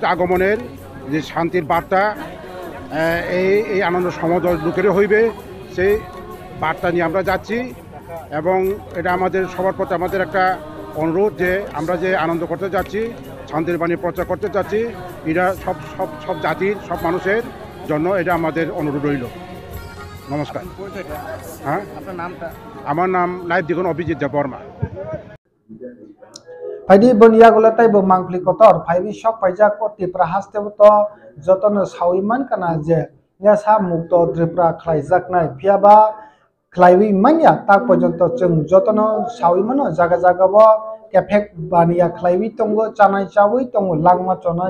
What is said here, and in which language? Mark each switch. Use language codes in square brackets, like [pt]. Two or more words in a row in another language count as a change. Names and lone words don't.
[bn] আগমনের যে শান্তির বার্তা এই আনন্দ সমাজ লোকেরই হইবে সেই বার্তা নিয়ে আমরা যাচ্ছি এবং এটা আমাদের সবার প্রতি আমাদের একটা অনুরোধ যে আমরা যে আনন্দ করতে যাচ্ছি শান্তির বাণী প্রচার করতে যাচ্ছি এটা সব জাতির সব মানুষের জন্য এটা আমাদের অনুরোধ রইল নমস্কার হ্যাঁ আমার নাম লাইভ দেখুন অভিজিৎ দেববর্মা [trp] Paidi bonia gulatai bo mangpli kotor phaibi sok paijak ko tipra haste to jotono sawiman kana je nya sa mukto tripra khlaijak nai phiaba khlaibi manya tak porjonto chung jotono sawimano jaga bo kefek bania khlaibi tongo chanai chawi tongo langma chanai